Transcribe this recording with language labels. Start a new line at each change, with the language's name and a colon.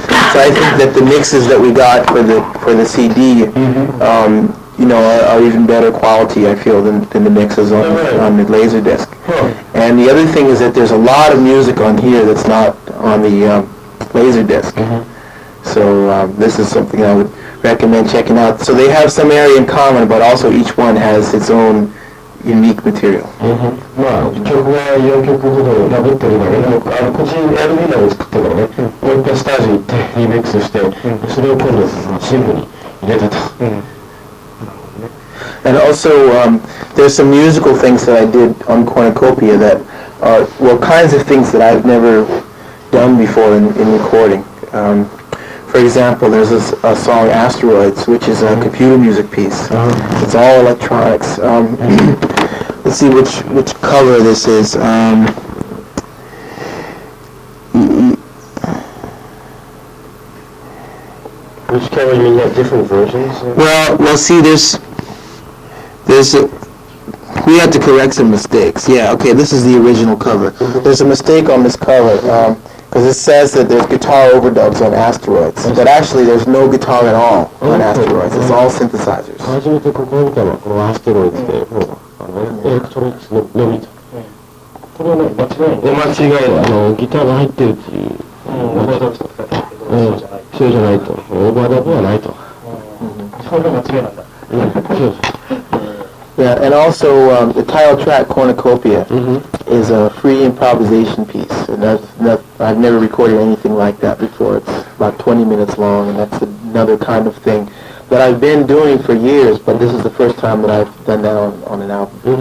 English: So I think that the mixes that we got for the CD, are even better quality, I feel, than the mixes on the Laserdisc. And the other thing is that there's a lot of music on here that's not on the Laserdisc. So this is something I would recommend checking out. So they have some area in common, but also each one has its own unique material.
Japanese: 曲は4曲ほどダブってるんだけど、こっち LB 内で作ってからね、もう一回スタジオ行ってリミックスして、それを今度シングに入れたと。
English: And also, there's some musical things that I did on Cornucopia that are kinds of things that I've never done before in recording. For example, there's a song Asteroids, which is a computer music piece. It's all electronics. Let's see which cover this is. Which cover, you mean you have different versions? Well, see, we had to correct some mistakes. Yeah, okay, this is the original cover. There's a mistake on this cover, because it says that there's guitar overdubs on Asteroids, but actually there's no guitar at all on Asteroids. It's all synthesizers.
Japanese: 初めてここを見たのはこのアステロイドで、もうエレクトロニクスのみと。これはね、間違いギターが入ってるっていう。オーバーダブとか書いてあるけど、そうじゃないと。オーバーダブはないと。それが間違いなんだ。そうです。
English: Yeah, and also the title track Cornucopia is a free improvisation piece, and I've never recorded anything like that before. It's about 20 minutes long, and that's another kind of thing that I've been doing for years, but this is the first time that I've done that on an album.